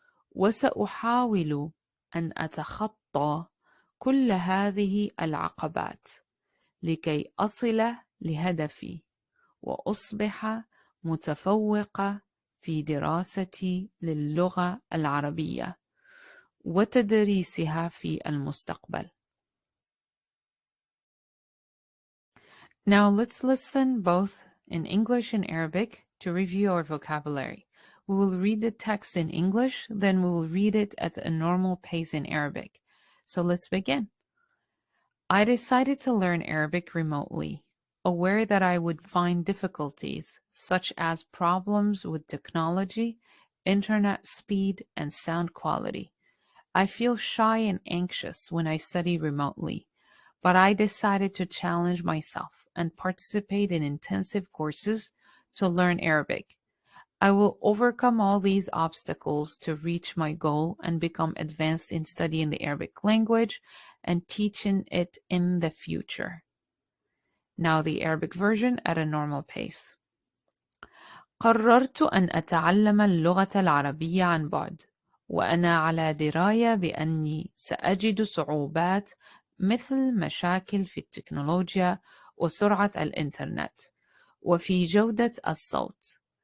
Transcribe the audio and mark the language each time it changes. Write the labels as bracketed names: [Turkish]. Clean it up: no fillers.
[Arabic] وسأحاول أن أتخطى كل هذه العقبات لكي أصل لهدفي وأصبح متفوقة في دراستي للغة العربية وتدريسها في المستقبل. [English] Now let's listen both in English and Arabic to review our vocabulary. We will read the text in English, then we will read it at a normal pace in Arabic. So let's begin. I decided to learn Arabic remotely, aware that I would find difficulties, such as problems with technology, internet speed, and sound quality. I feel shy and anxious when I study remotely, but I decided to challenge myself and participate in intensive courses to learn Arabic. I will overcome all these obstacles to reach my goal and become advanced in studying the Arabic language and teaching it in the future. Now the Arabic version at a normal pace. [Arabic] قررت أن أتعلم اللغة العربية عن بعد، وأنا على دراية بأني سأجد صعوبات مثل مشاكل في التكنولوجيا وسرعة الإنترنت وفي جودة الصوت.